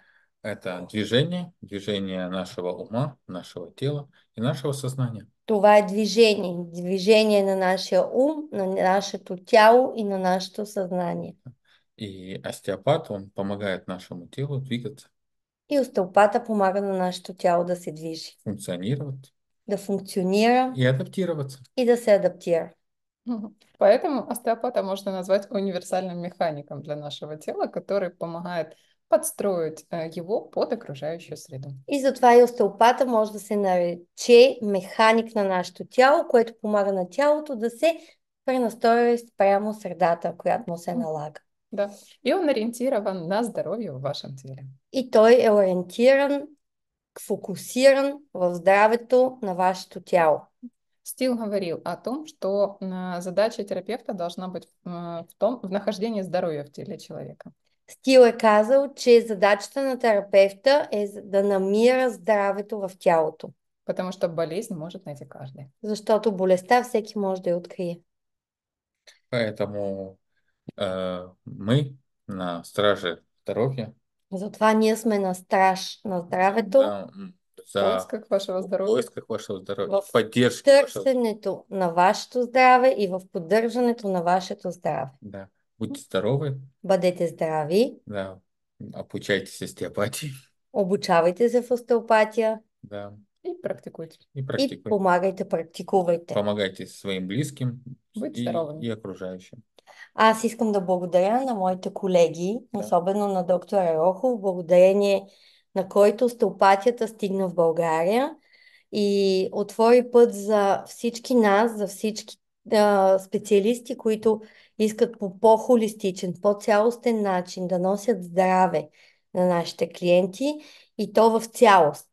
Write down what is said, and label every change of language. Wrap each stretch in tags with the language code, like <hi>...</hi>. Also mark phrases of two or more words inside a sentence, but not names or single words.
<ru>Это движение нашего ума, нашего тела и нашего сознания.</ru> <bg>Това е движение на нашия ум, на нашето тяло и на нашето съзнание.</bg> <ru>И остеопат, он помогает нашему телу двигаться,</ru> <bg>И остеопата помага на нашето тяло да се движи,</bg> <ru>функционировать</ru> <bg>да функционира</bg> <ru>и адаптироваться.</ru> <bg>и да се адаптира.</bg> <ru>Поэтому остеопата можно назвать универсальным механиком для нашего тела, который помогает подстроить его под окружающую среду.</ru> <bg>И затова и остеопата може да се нарече механик на нашето тяло, което помага на тялото да се пренастрои спрямо средата, която му се налага.</bg> <ru>Да. И он ориентирован на здоровье в вашем теле.</ru> <bg>И той е ориентиран, фокусиран в здравето на вашето тяло.</bg> <ru>Стил говорил о том, что задача терапевта должна быть в нахождении здоровья в теле человека.</ru> <bg>Стил е казал, че задачата на терапевта е да намира здравето в тялото.</bg> <ru>Потому что болезнь может найти каждый.</ru> <bg>Защото болестта всеки може да я открие.</bg> <ru>Поэтому мы на страже здоровья.</ru> <bg>Затова ние сме на страж на здравето.</bg> <ru>В поисках вашего здоровья. В поисках вашего здоровья. В поддержке</ru> <bg>търсенето на вашето здраве и в поддържането на вашето здраве.</bg> <ru>Да. Будьте здоровы.</ru> <bg>Бъдете здрави.</bg> <ru>Да. Обучайтесь остеопатии.</ru> <bg>Обучавайте се в остеопатия.</bg> <ru>Да. И практикуйте.</ru> <bg>И помагайте, практикувайте.</bg> <ru>Помогайте своим близким и окружающим.</ru> <bg>Аз искам да благодаря на моите колеги, особено на доктор Ерохов, благодарение на който остеопатията стигна в България и отвори път за всички нас, за всички специалисти, които искат по по-холистичен, по-цялостен начин да носят здраве на нашите клиенти и то в цялост.</bg>